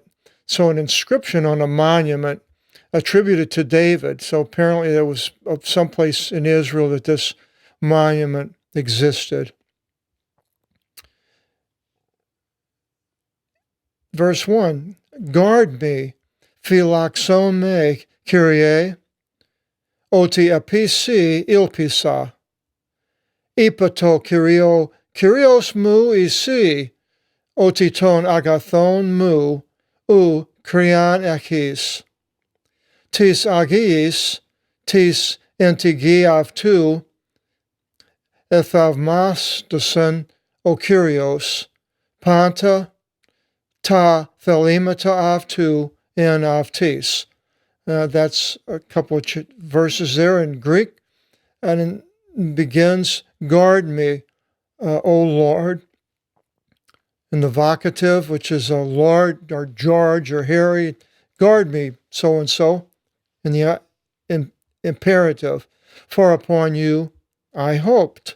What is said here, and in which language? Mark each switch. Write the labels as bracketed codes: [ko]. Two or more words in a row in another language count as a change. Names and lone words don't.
[en] So an inscription on a monument attributed to David. So apparently there was someplace in Israel that this monument existed. Verse 1, guard me, [el] φύλαξόν με, Κύριε, ότι επί σοι ήλπισα, είπα τω Κύριος μου ει συ, ότι των αγαθών μου, ου χρείαν έχεις. Τοις αγίοις, τοις εν τη γη αυτού, εθαυμάστωσεν ο Κύριος, πάντα, τα θελήματα αυτού εν αυτοίς. [en] That's a couple of verses there in Greek, and it begins, guard me, O Lord, in the vocative, which is a Lord or George or Harry, guard me, so-and-so, in the imperative, for upon you I hoped.